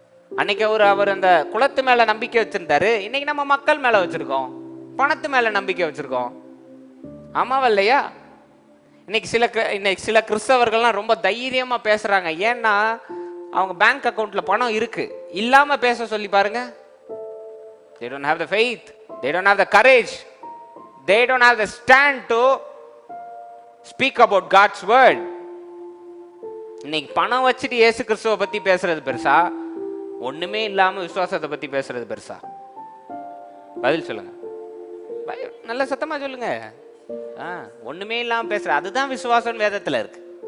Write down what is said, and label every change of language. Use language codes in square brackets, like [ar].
[ta] அன்னைக்கு அவர் அந்த குலத்து மேல நம்பிக்கை வச்சிருந்தாரு, இன்னைக்கு நம்ம மக்கள் மேல வச்சிருக்கோம், பணத்து மேல நம்பிக்கை வச்சிருக்கோம். ஆமாவா இல்லையா? இன்னைக்கு சில கிறிஸ்தவர்கள்லாம் ரொம்ப தைரியமா பேசுறாங்க. ஏன்னா அவங்க பேங்க் அக்கவுண்ட்ல பணம் இருக்கு. இல்லாம பேச சொல்லி பாருங்க. [en] They don't have the faith, they don't have the courage, they don't have the stand to speak about God's word. [ta] இன்னைக்கு பணம் வச்சுட்டு இயேசு கிறிஸ்துவை பத்தி பேசுறது பெருசா, ஒண்ணுமே இல்லாம விசுவாசத்தை பத்தி பேசுறது பெருசா? பதில் சொல்லுங்க, நல்ல சத்தமா சொல்லுங்க. ஒண்ணுமே இல்லாம பேசுற அதுதான் விசுவாசம் வேதத்துல இருக்கு.